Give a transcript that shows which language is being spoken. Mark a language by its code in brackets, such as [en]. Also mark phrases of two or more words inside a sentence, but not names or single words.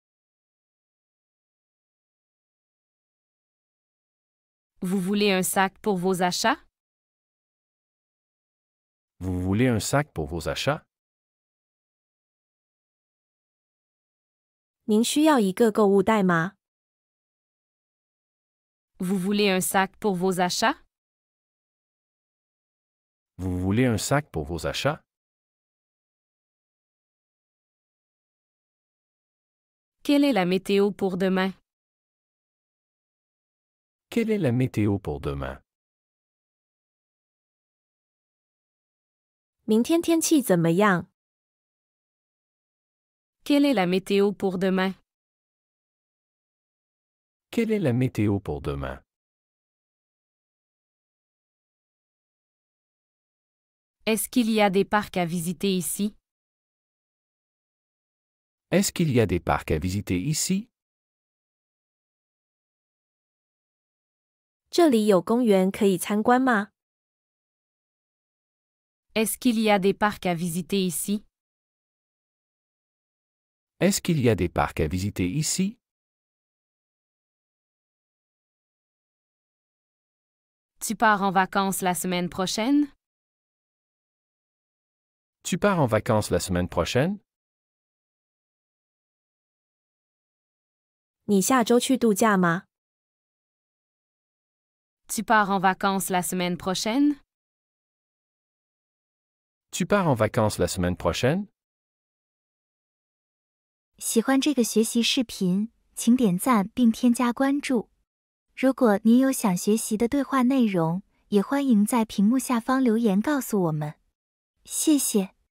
[fr] Vous voulez un sac pour vos achats? Vous voulez un sac pour vos achats? [zh] 您需要一个购物袋吗？ [fr] Vous voulez un sac pour vos achats? Vous voulez un sac pour vos achats? Quelle est la météo pour demain? Quelle est la météo pour demain? [zh] 明天天气怎么样？ [fr] Quelle est la météo pour demain? Quelle est la météo pour demain? Est-ce qu'il y a des parcs à visiter ici? Est-ce qu'il y a des parcs à visiter ici? [zh] 这里有公园可以参观吗？ [fr] Est-ce qu'il y a des parcs à visiter ici? Est-ce qu'il y a des parcs à visiter ici? Tu pars en vacances la semaine prochaine? Tu pars en vacances la semaine prochaine? [zh] 你下周去度假吗？ [fr] Tu pars en vacances la semaine prochaine? Tu pars en vacances la semaine prochaine? [zh] 喜欢这个学习视频，请点赞并添加关注。如果您有想学习的对话内容，也欢迎在屏幕下方留言告诉我们。谢谢。